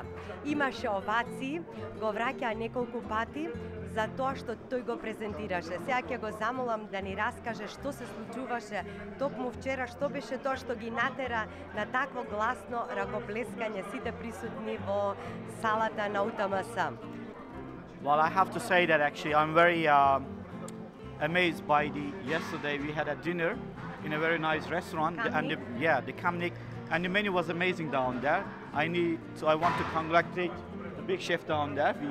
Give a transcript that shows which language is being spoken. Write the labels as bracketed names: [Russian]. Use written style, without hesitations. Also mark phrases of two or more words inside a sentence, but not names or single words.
[Macedonian] Имаше овации, го враќа неколку пати за тоа што тој го презентираше. Сега ќе го замолам да ни раскаже што се случуваше токму вчера, што беше тоа што ги натера на такво гласно ракоплескање сите присутни во салата на УТМС. [English] Well, I have to say that actually I'm very amazed by yesterday we had a dinner in a very nice restaurant and the Kamnik, and the menu was amazing down there. I want to congratulate the big chef down there.